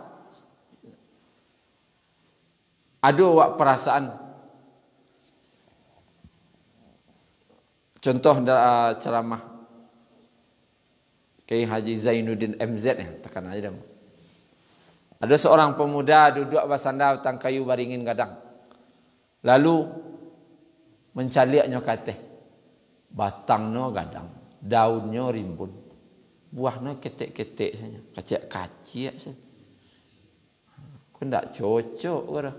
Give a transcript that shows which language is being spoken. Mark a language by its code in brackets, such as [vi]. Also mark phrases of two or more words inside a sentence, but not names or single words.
[id] Ada wak perasaan. Contoh ceramah Kiai Haji Zainuddin MZ ya, tekan aja dah. Ada seorang pemuda duduk bersandar [min] tang kayu baringin gadang. Lalu mencaliaknya kateh. [id] Batangnya gadang, daunnya rimbun. [min] Buahnya ketek-ketek saja, kacik-kacik saja. Kau ndak cocok kau.